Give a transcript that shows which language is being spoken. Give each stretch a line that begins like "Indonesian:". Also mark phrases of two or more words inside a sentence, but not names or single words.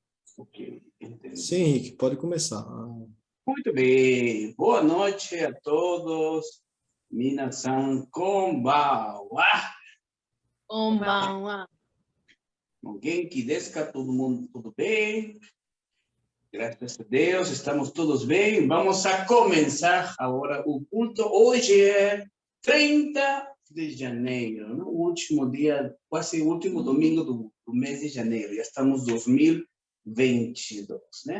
Portuguese: Ok, entendi. Sim, Henrique, pode começar. Muito bem. Boa noite a todos.
Japanese: みなさん こんばんは. Konbanwa. 元気ですか?
Portuguese: Todo mundo tudo bem? Graças a Deus, estamos todos bem. Vamos a começar agora o culto. Hoje é 30 de janeiro, no último dia, quase o último domingo do mês de janeiro. Já estamos em 2022, né?